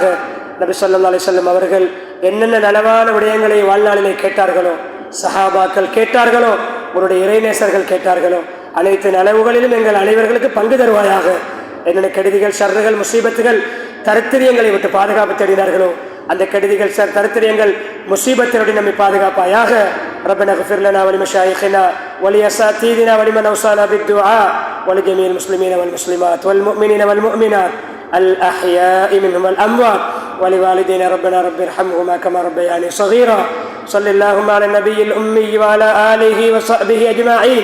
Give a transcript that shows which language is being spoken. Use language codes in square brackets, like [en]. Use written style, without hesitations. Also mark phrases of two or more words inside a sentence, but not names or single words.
[ta] நபி [ar] صلى الله عليه وسلم [ta] அவர்கள் என்னென்ன நலவான விடயங்களை வாழ்நாளிலே கேட்டார்களோ, சஹாபாக்கள் கேட்டார்களோ, உன்னுடைய இறைநேசர்கள் கேட்டார்களோ, அனைத்து நலவுகளிலும் எங்கள் அனைவர்களுக்கு பங்கு தருவாயாக. என்னென்ன கெடுதிகள், ஷர்றுகள், முசீபத்துகள், தரித்திரியங்களை விட்டு பாதுகாப்பு தேடினார்களோ, அந்த கெடுதிகள், தரித்திரியங்கள், முசீபத்தினுடைய நம்மை பாதுகாப்பாயாக. [ar] ربنا اغفر لنا ولمشايخنا ولأساتذتنا ولمن أوصانا بالدعاء ولجميع المسلمين والمسلمات والمؤمنين والمؤمنات الأحياء منهم والأموات ولوالدينا ربنا رب ارحمهما كما ربياني صغيرا. صل اللهم على النبي الأمي وعلى آله وصحبه أجمعين.